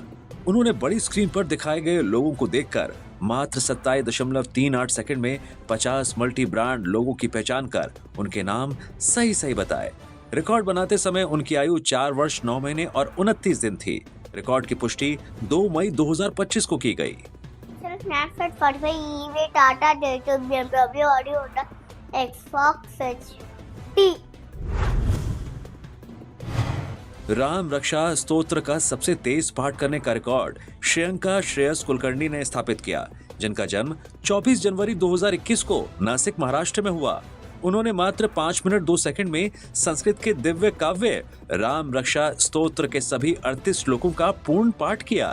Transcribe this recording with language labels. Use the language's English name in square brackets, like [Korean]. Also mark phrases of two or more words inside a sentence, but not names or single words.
[Hindi] उन्होंने बड़ी स्क्रीन पर दिखाए गए लोगों को देखकर मात्र 27.38 सेकंड में 50 मल्टी ब्रांड लोगों की पहचान कर उनके नाम सही सही बताए। रिकॉर्ड बनाते समय उनकी आयु 4 वर्ष 9 महीने और 29 दिन थी। रिकॉर्ड की पुष्टि 2 मई 2025 को की गई। Snapchat, Spotify, eBay, Tata, Data, BMW, Audi, Honda, Xbox, T. राम रक्षा स्तोत्र का सबसे तेज पाठ करने का रिकॉर्ड श्रेयंका श्रेयस कुलकर्णी ने स्थापित किया, जिनका जन्म 24 जनवरी 2021 को नासिक महाराष्ट्र में हुआ। उन्होंने मात्र 5 मिनट 2 सेकंड में संस्कृत के दिव्य काव्य राम रक्षा स्तोत्र के सभी 38 श्लोकों का पूर्ण पाठ किया।